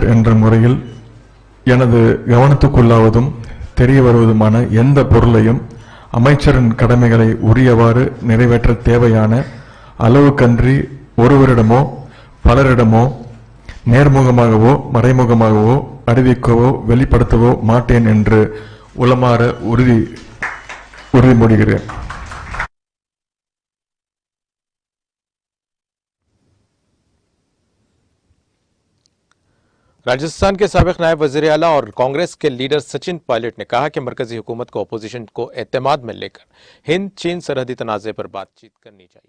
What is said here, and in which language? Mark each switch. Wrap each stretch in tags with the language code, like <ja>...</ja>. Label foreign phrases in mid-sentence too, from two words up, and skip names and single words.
<ta>என்ற முறையில் எனது கவனத்துக்குள்ளாவதும் தெரிய வருவதுமான எந்த பொருளையும் அமைச்சரின் கடமைகளை உரியவாறு நிறைவேற்ற தேவையான அளவுக்கன்றி ஒருவரிடமோ பலரிடமோ நேர்முகமாகவோ மறைமுகமாகவோ அறிவிக்கவோ வெளிப்படுத்தவோ மாட்டேன் என்று உளமாற உறுதிமொழிகிறேன்.</ta> <ur>راجستھان کے سابق نائب وزیر اعلیٰ اور کانگریس کے لیڈر سچن پائلٹ نے کہا کہ مرکزی حکومت کو اپوزیشن کو اعتماد میں لے کر ہند چین سرحدی تنازعے پر بات چیت کرنی چاہیے.</ur>